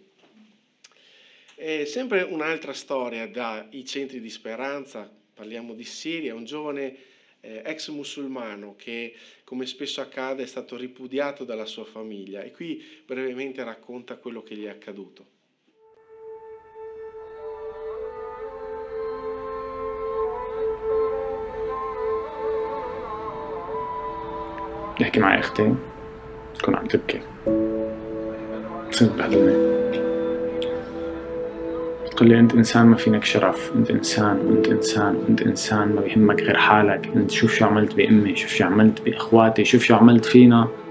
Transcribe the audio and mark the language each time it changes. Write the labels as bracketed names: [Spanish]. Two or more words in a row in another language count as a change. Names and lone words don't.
[Italian] E sempre un'altra storia dai centri di speranza, parliamo di Siria, un giovane ex musulmano che, come spesso accade, è stato ripudiato dalla sua famiglia e qui brevemente racconta quello che gli è accaduto. [Arabic] بحكي معي اختي تكون عم تبكي بصير بهدلني تقول لي انت انسان ما فينك شرف، انت انسان وانت انسان وانت انسان، ما بيهمك غير حالك، انت شوف شو عملت بامي، شوف شو عملت باخواتي، شوف شو عملت فينا.